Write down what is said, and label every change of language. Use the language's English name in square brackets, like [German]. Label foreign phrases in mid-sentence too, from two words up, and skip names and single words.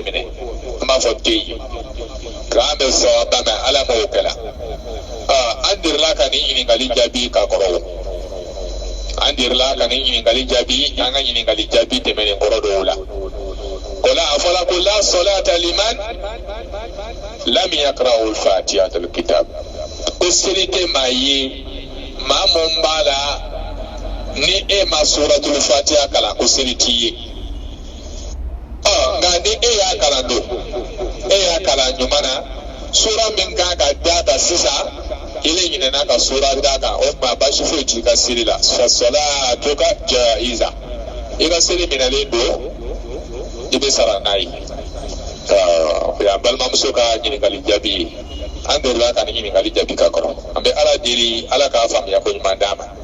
[Bambara] minɛ an b'a fɔ te yen k'an bɛ sawaba mɛ ala m'o kɛla an dirila ka nin ɲininkali jaabi ka kɔrɔ an dirila ka nin ɲininkali jaabi an ka ɲininkali jaabi tɛmɛnen kɔrɔ dɔw la o la a fɔla ko [Arabic] لا صلاة لمن لم يقرأ فاتحة الكتاب [Bambara] ko seli tɛ maa ye maa mun b'a la ni e ma suratul fatiha kalan ko seli t'i ye nka ni e y'a kalan don e y'a kalan ɲuman na sura min kan ka d'a kan sisan ile ɲinɛna ka sura d'a kan o tuma baasi foyi t'i ka seli la [Arabic] فصلاتك جائزة [Bambara] i ka seli minɛlen don i bɛ sara n'a ye o y'an balimamuso ka ɲininkali jaabi ye an delila ka nin ɲininkali jaabi ka kɔrɔ an bɛ ala deli ala k'a faamuya ko ɲuman d'a ma